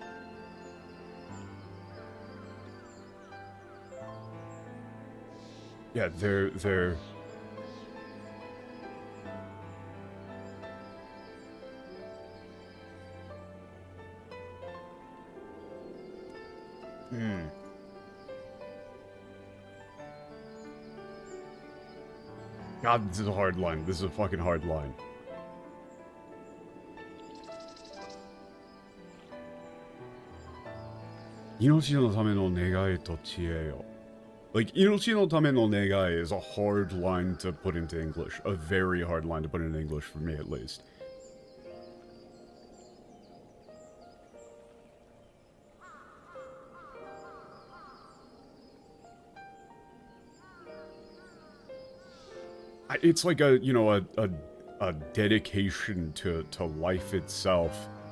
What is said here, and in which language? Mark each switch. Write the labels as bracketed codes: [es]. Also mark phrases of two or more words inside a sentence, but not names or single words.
[en] Yeah, they're God, this is a hard line. This is a fucking hard line. [ja] 命のための願いと知恵よ. [en] Like, [ja] 命のための願い [en] is a hard line to put into English. A very hard line to put into English, for me at least. It's like a, you know, a dedication to life itself.